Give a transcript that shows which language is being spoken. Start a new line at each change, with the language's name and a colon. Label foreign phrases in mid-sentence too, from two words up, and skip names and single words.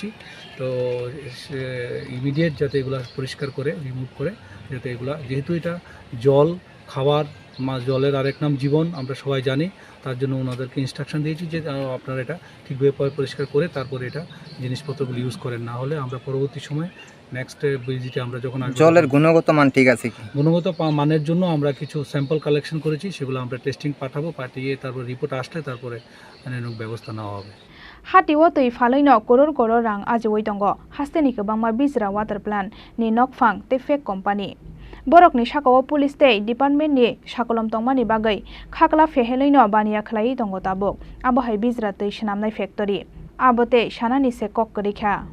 Bangla: তো ইমিডিয়েট যাতে এগুলো পরিষ্কার করে রিমুভ করে, যাতে এগুলা, যেহেতু এটা জল খাবার জলের আরেক নাম জীবন আমরা সবাই জানি, তার জন্য ওনাদেরকে ইনস্ট্রাকশন দিয়েছি যে আপনারা এটা ঠিকভাবে পরিষ্কার করে তারপরে এটা জিনিসপত্রগুলো ইউজ করেন, না হলে আমরা পরবর্তী সময়
English: next visitে
Bangla: আমরা যখন জলের গুণগত মান ঠিক আছে কি, গুণগত মানের জন্য আমরা কিছু স্যাম্পল কালেকশন করেছি, সেগুলো আমরা টেস্টিং পাঠিয়ে তারপর রিপোর্ট আসলে তারপরে ব্যবস্থা নেওয়া হবে।
Kok Borok: हातिओ तै फालैनो करोड़ करोड़ रां आजोवै दंग हास्तेनि गोबांमा बिजरा
English: water plan
Kok Borok: नि नकफां ते
English: fake company
Kok Borok: बरकनि साकाओ पुलिस ते डिपार्टमेन्टनि साकलम तंगमानि बागै खाकला फेहेलैनो बानिया खलायै दंग ताबुक आबहाय बिजरा तै सनामनाय फेक्टरि आबोते सानानि से कक करिखा।